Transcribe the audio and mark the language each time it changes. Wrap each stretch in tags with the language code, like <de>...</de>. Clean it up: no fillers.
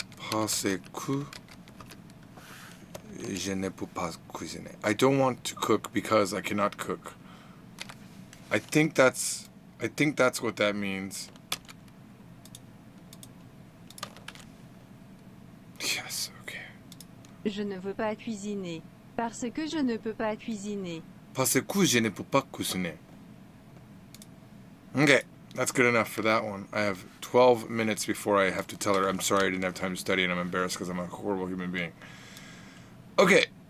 <fr>Parce que je ne peux pas cuisiner.</fr> <en>I don't want to cook because I cannot cook. I think that's what that means. Yes, okay.</en> <fr>Je ne veux pas cuisiner. Parce que je ne peux pas cuisiner. Parce que je ne peux pas cuisiner.</fr> <en>Okay, that's good enough for that one. I have 12 minutes before I have to tell her I'm sorry I didn't have time to study and I'm embarrassed because I'm a horrible human being. Okay.</en>